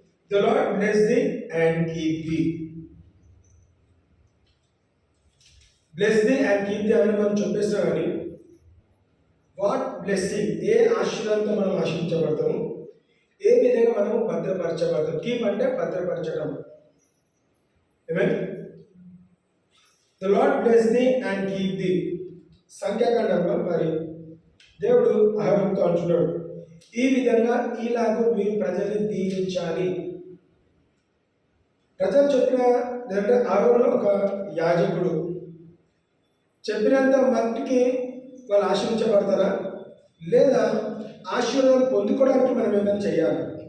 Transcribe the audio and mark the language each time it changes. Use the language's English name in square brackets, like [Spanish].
[English] The Lord bless thee and keep thee. Bless thee and keep thee [Telugu] అని మనం చెప్పేస్తాం. కానీ [English] what blessing, [Telugu] ఏ ఆశీర్వాదంతో మనం ఆశీర్వించబడతాము, ఏ విధంగా మనం భద్రపరచబడతాం. కీప్ అంటే భద్రపరచడం. ఆమేన్. [English] The Lord bless thee and keep thee. [Telugu] సంఖ్యాకాండంలో మరి దేవుడు అహరోనుతో అంటున్నాడు, ఈ విధంగా ఇలాగూ మీరు ప్రజల్ని దీవించాలి. ప్రజలు చెప్పిన, లేదంటే అహరోను ఒక యాజకుడు, చెప్పినంత మట్టికి వాళ్ళు ఆశీర్వించబడతారా, లేదా ఆశీర్వాదం పొందుకోవడానికి మనం ఏమైనా చేయాలి?